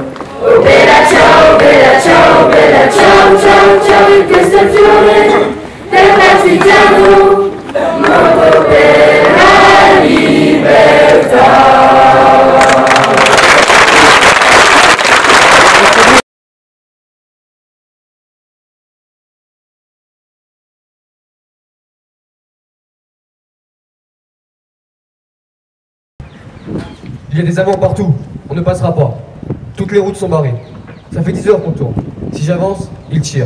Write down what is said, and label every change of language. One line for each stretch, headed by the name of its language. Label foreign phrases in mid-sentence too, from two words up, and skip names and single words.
Italian: Oh bella ciao, bella ciao, bella ciao, ciao, ciao. E questo è il fiore del partigiano, morto per la libertà.
French: Il y a des amants partout, on ne passera pas. Toutes les routes sont barrées. Ça fait 10 heures qu'on tourne. Si j'avance, ils tirent.